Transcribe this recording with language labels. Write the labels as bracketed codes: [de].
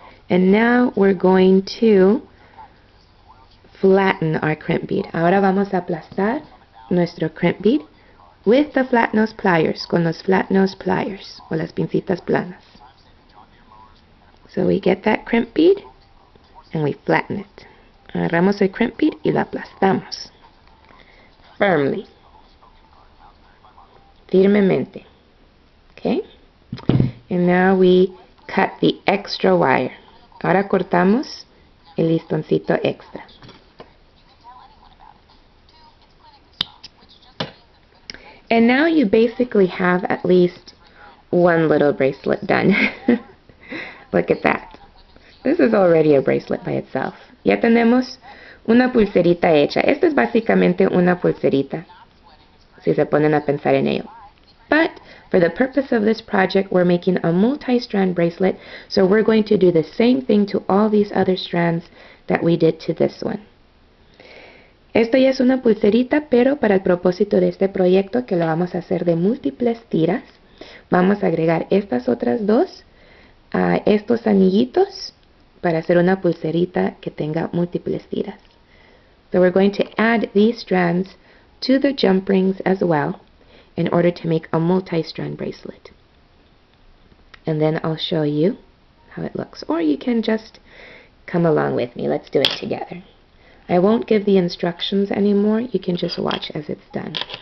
[en] And now we're going to flatten our crimp bead. [es] Ahora vamos a aplastar nuestro crimp bead [en] with the flat nose pliers, [es] con los flat nose pliers, o las pincitas planas. [en] So we get that crimp bead and we flatten it. [es] Agarramos el crimp bead y lo aplastamos. [en] Firmly. [es] Firmemente. [en] Okay? And now we cut the extra wire. [es] Ahora cortamos el listoncito extra. [en] And now you basically have at least one little bracelet done. Look at that. This is already a bracelet by itself. [es] Ya tenemos una pulserita hecha. Esta es básicamente una pulserita, si se ponen a pensar en ello. [en] But for the purpose of this project, we're making a multi-strand bracelet, so we're going to do the same thing to all these other strands that we did to this one. [es] Esto ya es una pulserita, pero para el propósito de este proyecto, que lo vamos a hacer de múltiples tiras, vamos a agregar estas otras dos a estos anillitos para hacer una pulserita que tenga múltiples tiras. [en] So we're going to add these strands to the jump rings as well in order to make a multi-strand bracelet. And then I'll show you how it looks. Or you can just come along with me. Let's do it together. I won't give the instructions anymore. You can just watch as it's done.